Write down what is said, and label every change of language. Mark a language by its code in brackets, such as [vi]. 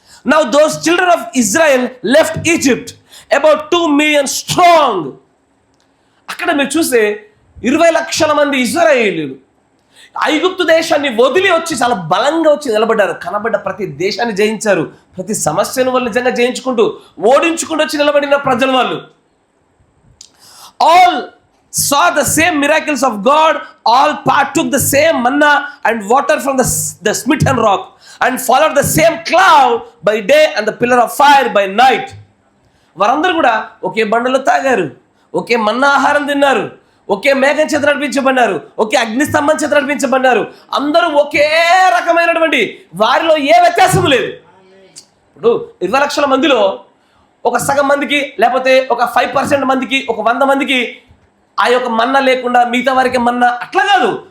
[en] Now those children of Israel left Egypt about 2 million strong. [te] అక్కడ మీరు చూస్తే 20 లక్షల మంది ఇశ్రాయేలీయులు ఐగుప్తు దేశాన్ని వదిలి వచ్చి చాలా బలంగా వచ్చి నిలబడ్డారు. కనబడ్డ ప్రతి దేశాన్ని జయించారు. ప్రతి సమస్యను వాళ్ళు నిజంగా జయించుకుంటూ ఓడించుకుంటూ వచ్చి నిలబడిన ప్రజలు వాళ్ళు. [en] All saw the same miracles of God, all partook the same manna and water from the smitten rock, and followed the same cloud by day and the pillar of fire by night. [te] వారందరూ కూడా ఒకే బండలో తాగారు, ఒకే మన్నా ఆహారం తిన్నారు, ఒకే మేఘం చేత నడిపించబడినారు, ఒకే అగ్నిస్తంభం చేత నడిపించబడినారు. అందరూ ఒకే రకమైనటువంటి, వారిలో ఏ వ్యత్యాసం లేదు. ఇప్పుడు 20 లక్షల మందిలో ఒక సగం మందికి లేకపోతే ఒక 5% మందికి, ఒక 100 మందికి ఆ యొక్క మన్నా లేకుండా మిగతా వారికి మన్నా, అట్లా కాదు.